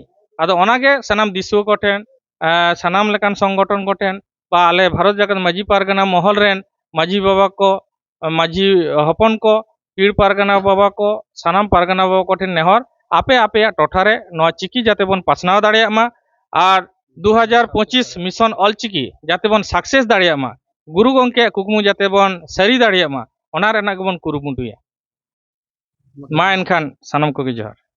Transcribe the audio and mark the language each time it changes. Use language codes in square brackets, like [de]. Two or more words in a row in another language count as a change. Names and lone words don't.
[sat] ᱟᱫᱚ ᱚᱱᱟᱜᱮ ᱥᱟᱱᱟᱢ ᱫᱤᱥᱩᱣᱟᱹ ᱠᱚᱴᱷᱮᱱ, ᱥᱟᱱᱟᱢ ᱞᱮᱠᱟᱱ ᱥᱚᱝᱜᱚᱴᱷᱚᱱ ᱠᱚᱴᱷᱮᱱ ᱵᱟ ᱟᱞᱮ ᱵᱷᱟᱨᱚᱛ ᱡᱟᱠᱟᱛ ᱢᱟᱹᱡᱷᱤ ᱯᱟᱨᱜᱟᱱᱟ ᱢᱚᱦᱚᱞ ᱨᱮᱱ ᱢᱟᱹᱡᱷᱤ ᱵᱟᱵᱟ ᱠᱚ, ᱢᱟᱹᱡᱷᱤ ᱦᱚᱯᱚᱱ ᱠᱚ, ᱯᱤᱲ ᱯᱟᱨᱜᱟᱱᱟ ᱵᱟᱵᱟ ᱠᱚ, ᱥᱟᱱᱟম ᱯᱟᱨᱜᱟᱱᱟ ᱵᱟᱵᱟ ᱠᱚᱴᱷᱮᱱ ᱱᱮᱦᱚᱨ, ᱟᱯᱮ ᱟᱯᱮᱭᱟᱜ ᱴᱚᱴᱷᱟᱨᱮ ᱱᱚᱣᱟ ᱪᱤᱠᱤ ᱡᱟᱛᱮ ᱵᱚᱱ ᱯᱟᱥᱱᱟᱣ ᱫᱟᱲᱮᱭᱟᱜ ᱢᱟ, ᱟᱨ 2025 মিশন অলচিকি যাতে বন সাকসেস দাঁড়িয়াᱜ মা, গুরু গঙ্কেᱭᱟᱜ কুকমু যাতে বন সারি দাঁড়িয়াᱜ মা, ᱚᱱᱟ ᱨᱮᱱᱟᱜ ᱜᱮᱵᱚᱱ ᱠᱩᱨᱩᱢᱩᱴᱩᱭᱟ। ᱢᱟ ᱮᱱᱠᱷᱟᱱ ᱥᱟᱱᱟᱢ ᱠᱚᱜᱮ ᱡᱚᱦᱟᱨ।